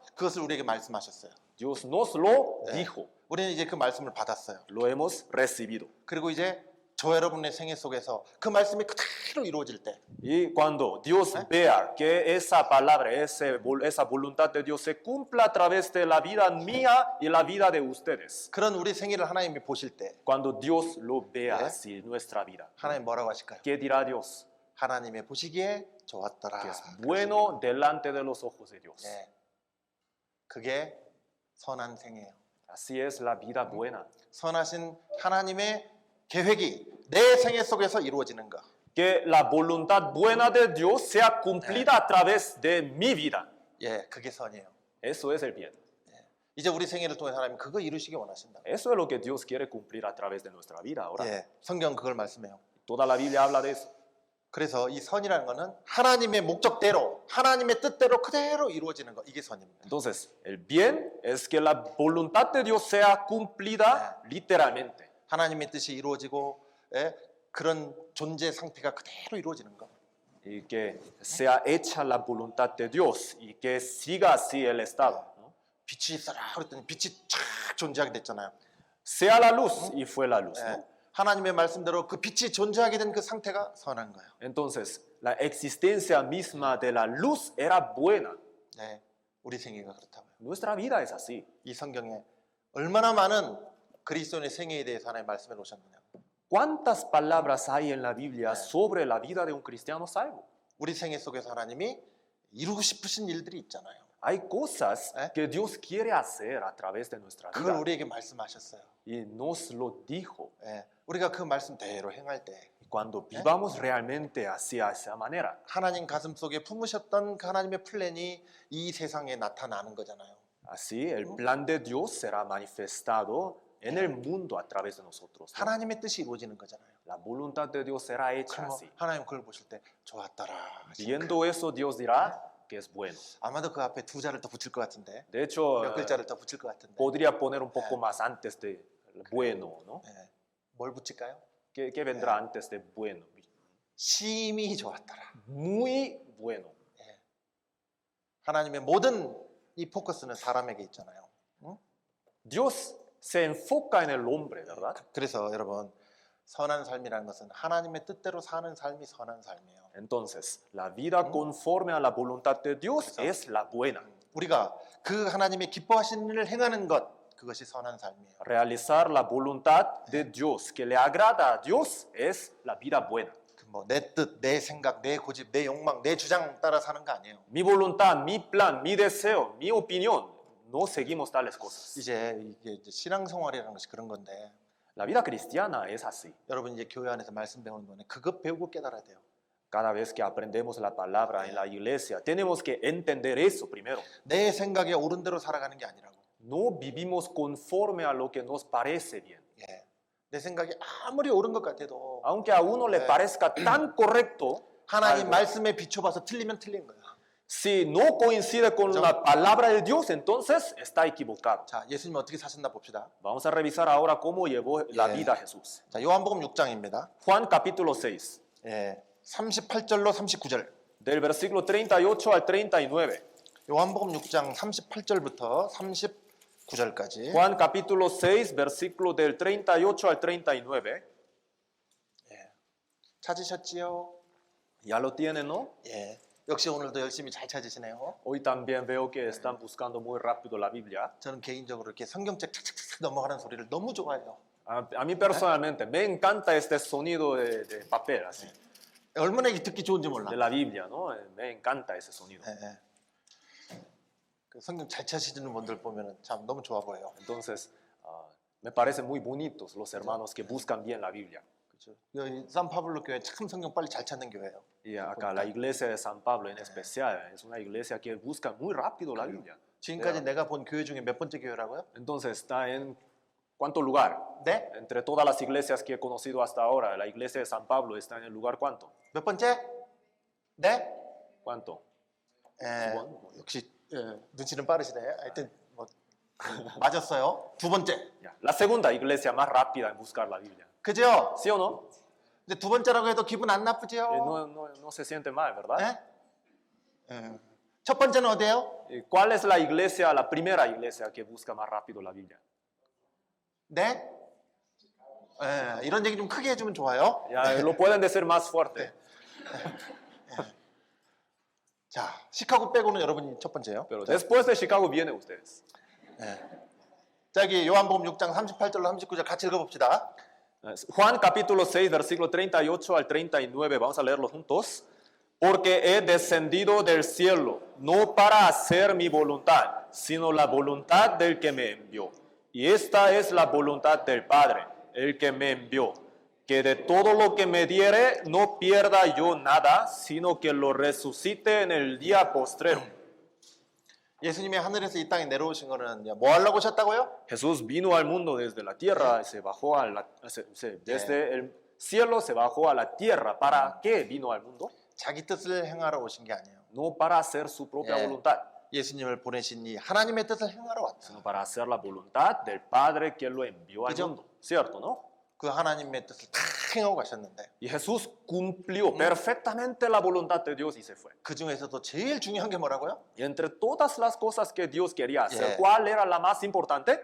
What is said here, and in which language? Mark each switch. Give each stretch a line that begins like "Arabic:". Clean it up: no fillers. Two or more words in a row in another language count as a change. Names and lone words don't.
Korean: 그것을 우리에게 말씀하셨어요.
Spanish: Dios nos lo dijo,
Korean: 우리는 이제 그 말씀을 받았어요.
Spanish: lo hemos recibido.
Korean: 그리고 이제 저 여러분의 생애 속에서 그 말씀이 그대로 이루어질 때
Spanish: Y cuando Dios vea que esa palabra, esa voluntad de Dios se cumpla a través de la vida mía y la vida de ustedes,
Korean: 그런 우리 생애를 하나님이 보실 때
Spanish: cuando Dios lo vea así en nuestra vida,
Korean: 하나님 뭐라고 하실까요?
Spanish: ¿qué dirá Dios?
Korean: 하나님의 보시기에 좋았더라.
Spanish: Que es bueno delante de los ojos de Dios.
Korean: 예, 그게 선한 생애예요.
Spanish: Así es la vida buena.
Korean: 선하신 하나님의 계획이 내 생애 속에서 이루어지는 것.
Spanish: Que la voluntad buena de Dios sea cumplida a través de mi vida.
Korean: 예, 그게 선이에요.
Spanish: Eso es el bien.
Korean: 이제 우리 생애를 통해 하나님 그거 이루시기 원하신다.
Spanish: Eso es lo que Dios quiere cumplir a través de nuestra vida ahora.
Korean: 예, 성경 그걸 말씀해요.
Spanish: Toda la Biblia habla de eso.
Korean: 그래서 이 선이라는 거는 하나님의 목적대로, 하나님의 뜻대로 그대로 이루어지는 거. 이게 선입니다.
Spanish: Entonces, el bien es que la voluntad de Dios sea cumplida literalmente.
Korean: 하나님의 뜻이 이루어지고 예, 그런 존재 상태가 그대로 이루어지는 거.
Spanish: Y que sea hecha la voluntad de Dios y que siga así el estado. ¿no?
Korean: 빛이 있어라 그랬더니 빛이 쫙 존재하게 됐잖아요.
Spanish: Sea la luz y fue la luz.
Korean: 예,
Spanish: ¿no?
Korean: 하나님의 말씀대로 그 빛이 존재하게 된 그 상태가 선한 거예요.
Spanish: Entonces, la existencia misma de la luz era buena.
Korean: 네, 우리 생애가 그렇다고요.
Spanish: Nuestra vida es así.
Korean: 이 성경에 얼마나 많은 그리스도인의 생애에 대해서 하나님 말씀해 놓으셨느냐.
Spanish: ¿Cuántas palabras hay en la Biblia sobre la vida de un cristiano salvo?
Korean: 우리 생애 속에서 하나님이 이루고 싶으신 일들이 있잖아요.
Spanish: Hay cosas ¿Eh? que Dios quiere hacer a través de nuestra
Korean: 그걸
Spanish: vida
Korean: 우리에게 말씀하셨어요.
Spanish: y nos lo dijo.
Korean: 예, 우리가 그 말씀대로 행할 때
Spanish: Cuando vivamos realmente hacia esa manera,
Korean: 하나님 가슴 속에 품으셨던 그 하나님의 플랜이 이 세상에 나타나는 거잖아요.
Spanish: así el plan de Dios será manifestado en el mundo a través de nosotros. ¿no?
Korean: 하나님의 뜻이 이루어지는 거잖아요.
Spanish: La voluntad de Dios será hecha
Korean: 그럼
Spanish: así.
Korean: 하나님 그걸 보실 때 좋았더라.
Spanish: Viendo eso, Dios dirá que es bueno.
Korean: 아마도 그 앞에 두 자를 더 붙일 것 같은데
Spanish: De hecho,
Korean: 몇 글자를 더 붙일 것 같은데
Spanish: podría poner un poco más antes de bueno, ¿no?
Korean: 예, 뭘 붙일까요?
Spanish: ¿Qué vendrá antes de bueno?
Korean: 심히 좋았더라.
Spanish: Muy bueno.
Korean: 하나님의 모든 이 포커스는 사람에게 있잖아요.
Spanish: Dios se enfoca en el hombre, ¿verdad?
Korean: 그래서 여러분 선한 삶이라는 것은 하나님의 뜻대로 사는 삶이 선한 삶이에요.
Spanish: Entonces, la vida conforme a la voluntad de Dios es la buena.
Korean: 우리가 그 하나님의 기뻐하시는 일을 행하는 것 그것이 선한 삶이에요.
Spanish: Realizar la voluntad de Dios que le agrada a Dios es la vida buena.
Korean: 내 뜻, 내 생각, 내 고집, 내 욕망, 내 주장 따라 사는 거 아니에요.
Spanish: Mi voluntad, mi plan, mi deseo, mi opinión, no seguimos tales cosas.
Korean: 이제 신앙생활이라는 것이 그런 건데
Spanish: La vida cristiana es así.
Korean: 여러분 이제 교회 안에서 말씀 배우는 거는 그것 배우고 깨달아야 돼요.
Spanish: Cada vez que aprendemos la palabra en la iglesia, tenemos que entender eso primero.
Korean: 내 생각에 옳은 대로 살아가는 게 아니라고.
Spanish: No vivimos conforme a lo que nos parece bien.
Korean: 예. 내 생각이 아무리 옳은 것 같아도
Spanish: Aunque a uno le parezca tan correcto,
Korean: 하나님
Spanish: algo,
Korean: 말씀에 비춰봐서 틀리면 틀린 거야.
Spanish: si no coincide con la palabra de Dios, entonces está equivocado.
Korean: 자, 예수님 어떻게 사셨나 봅시다.
Spanish: Vamos a revisar ahora cómo llevó la Yeah. vida Jesús.
Korean: 자, 요한복음 6장입니다.
Spanish: Juan capítulo 6,
Korean: 예. 38절로 39절.
Spanish: del versículo 38 al 39.
Korean: 요한복음 6장 38절부터 39절까지.
Spanish: Juan capítulo 6, versículo del 38 al 39.
Korean: 찾으셨지요?
Spanish: ¿Ya lo tienen, no?
Korean: 예. 역시 오늘도 열심히 잘 찾으시네요.
Spanish: Hoy también veo que están buscando muy rápido la Biblia.
Korean: 저는 개인적으로 이렇게 성경책 착착착 넘어가는 소리를 너무 좋아해요.
Spanish: A mí personalmente me encanta este sonido de papel, así,
Korean: 얼마나 이게 듣기 좋은지 몰라.
Spanish: de la Biblia, ¿no? Me encanta ese sonido.
Korean: 예, 예. 그 성경 잘 찾으시는 분들 보면은 참 너무 좋아 보여요.
Spanish: Entonces, me parecen muy bonitos los hermanos que buscan bien la Biblia.
Korean: 그렇죠. 여기 산파블로 교회 참 성경 빨리 잘 찾는 교회예요.
Spanish: Y acá la iglesia de San Pablo en especial es una iglesia que busca muy rápido la Biblia.
Korean: 지금까지 내가 본 교회 중에 몇 번째 교회라고요?
Spanish: Entonces, está en ¿cuánto lugar?
Korean: 네?
Spanish: Entre todas las iglesias que he conocido hasta ahora, la iglesia de San Pablo está en el lugar ¿cuánto?
Korean: 몇 번째? 네?
Spanish: ¿Cuánto?
Korean: 예, 두 번? 역시 눈치는 빠르시네. 하여튼 뭐 맞았어요. 두 번째.
Spanish: Ya. La segunda iglesia más rápida en buscar la Biblia.
Korean: 그죠?
Spanish: ¿Sí o no?
Korean: 근데 두 번째라고 해도 기분 안 나쁘죠?
Spanish: No se siente mal, ¿verdad?
Korean: 예? 예. 첫 번째는 어디예요?
Spanish: ¿Cuál es la iglesia, la primera iglesia que busca más rápido la Biblia?
Korean: 네? 예, 이런 얘기 좀 크게 해주면 좋아요.
Spanish: Ya, lo pueden decir más fuerte.
Korean: 자, 시카고 빼고는 여러분이 첫 번째예요.
Spanish: Pero después de Chicago vienen ustedes.
Korean: 자, 여기 요한복음 6장 38절로 39절 같이 읽어봅시다. Juan capítulo 6, versículo 38 al 39, vamos a leerlo juntos.
Spanish: Porque he descendido del cielo, no para hacer mi voluntad, sino la voluntad del que me envió. Y esta es la voluntad del Padre, el que me envió, que de todo lo que me diere no pierda yo nada, sino que lo resucite en el día postrero.
Korean: 예수님이 하늘에서 이 땅에 내려오신 거는 뭐 하려고 오셨다고요?
Spanish: Jesús vino al mundo desde la tierra, se bajó desde el cielo se bajó a la tierra. ¿Para qué vino al mundo?
Korean: 자기 뜻을 행하러 오신 게 아니에요.
Spanish: No para hacer su propia
Korean: 예.
Spanish: voluntad,
Korean: 예수님을 보내신 이 하나님의 뜻을 행하러 왔다.
Spanish: sino para hacer la voluntad del Padre que lo envió al
Korean: 그죠?
Spanish: mundo. ¿Cierto, no?
Korean: 그 하나님의 뜻을 다 행하고 가셨는데
Spanish: Y Jesús cumplió perfectamente la voluntad de Dios y se fue.
Korean: 그 중에서도 제일 중요한 게 뭐라고요?
Spanish: Y entre todas las cosas que Dios quería hacer, Yeah. ¿cuál era la más importante?